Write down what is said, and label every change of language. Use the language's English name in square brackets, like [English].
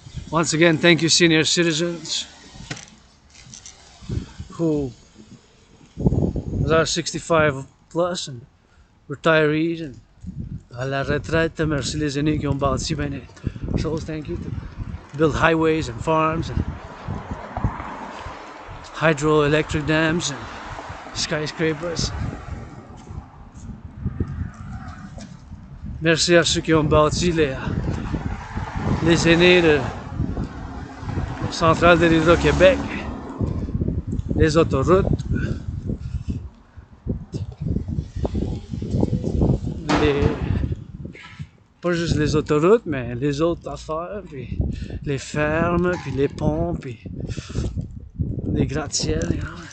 [English] Once again, thank you, senior citizens who are 65 plus and retirees and [French] à la retraite. Merci les aînés qui ont bâti bien des choses. [English] Thank you to build highways and farms and hydroelectric dams and skyscrapers. [French] Merci à ceux qui ont bâti les aînés de Centrale de l'Hydro-Québec, les autoroutes, pas juste les autoroutes, mais les autres affaires, puis les fermes, puis les ponts, puis les gratte-ciels, [English] you know.